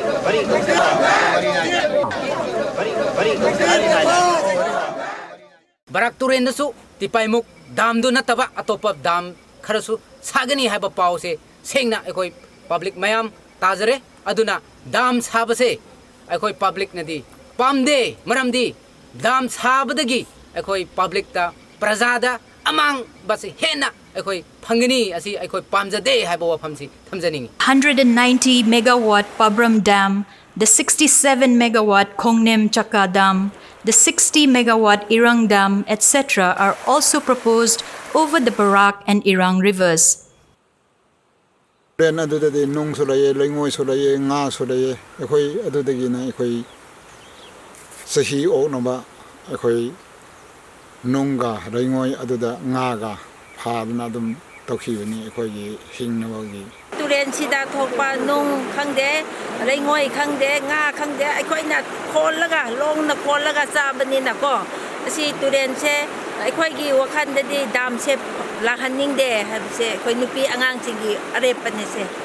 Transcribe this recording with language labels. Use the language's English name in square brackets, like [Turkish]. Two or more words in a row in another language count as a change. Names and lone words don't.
[Manipuri] Barak turen na su tipaimuk dam do na taba atopa dam kharasu sagani haiba pause sengna ekoi public mayam tajare aduna dam sabase ekoi public nadi pamde maramdi dam sabadagi ekoi public ta prajada amang base hena ekoi phangani asi ekoi pamjade haiba wafamsi thamjani [English] 190 megawatt Pabram Dam, the 67 megawatt Khongnem Chaka Dam, the 60 megawatt Irang Dam, etc. are also proposed over the Barak and Irang rivers. [Manipuri] Then adudadi nung sulaye, lingoi sulaye, nga sulaye, ekoi adudagi na ekoi sahi o naba ekoi nunga lingoi aduda nga ga phadna dum tokhiwani ekoi gi hingnawagi. Turen sida thokpa nung khangde lengoi khangde nga khangde aikoi na khollaga long na khollaga chabani na ko asi turen se aikoi gi wakhan de dam se lahaning de habse koi nupi angang singi arepane se